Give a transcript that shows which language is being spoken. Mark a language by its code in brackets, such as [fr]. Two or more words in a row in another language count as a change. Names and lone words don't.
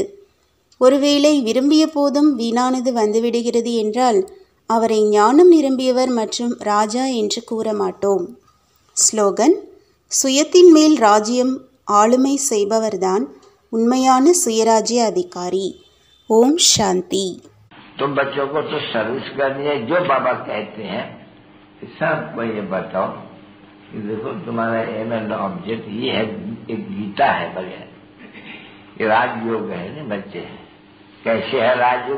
[ta] ஒருவேளை விரும்பிய போதும் வீணானது வந்துவிடுகிறது என்றால் அவரை ஞானம் நிரம்பியவர் மற்றும் ராஜா என்று கூற மாட்டோம். ஸ்லோகன்: சுயத்தின் மேல் ராஜ்யம் ஆளுமை செய்பவர்தான் உண்மையான சுயராஜ்ய அதிகாரி. ஓம் சாந்தி. [hi] तुम बच्चों को तो सर्विस करनी है, जो बाबा कहते हैं सबको ये बताओ कि देखो तुम्हारा [en] aim and object [hi] ये है, एक गीता है बढ़िया, ये राजयोग है ना बच्चे। कैसे है राजयोग?